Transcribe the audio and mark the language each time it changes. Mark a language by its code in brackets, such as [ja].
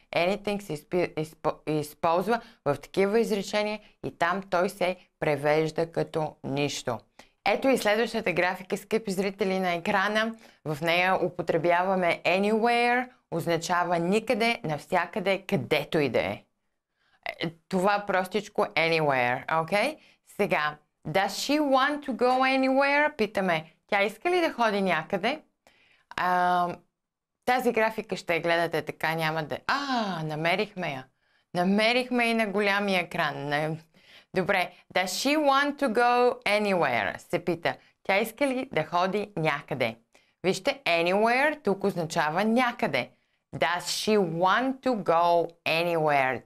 [bg] Anything се използва в такива изречения и там той се превежда като нищо. Ето и следващата графика, скъпи зрители на екрана. В нея употребяваме anywhere, означава никъде, навсякъде, където и да е. Това простичко anywhere, окей? Сега, [en] does she want to go anywhere? [bg] Питаме, тя иска ли да ходи някъде? Тази графика ще я гледате така, няма да... намерихме я. Намерихме и на голямия екран. Добре, [en] does she want to go anywhere? [bg] Се пита, тя иска ли да ходи някъде? Вижте, anywhere тук означава някъде. [en] Does she want to go anywhere?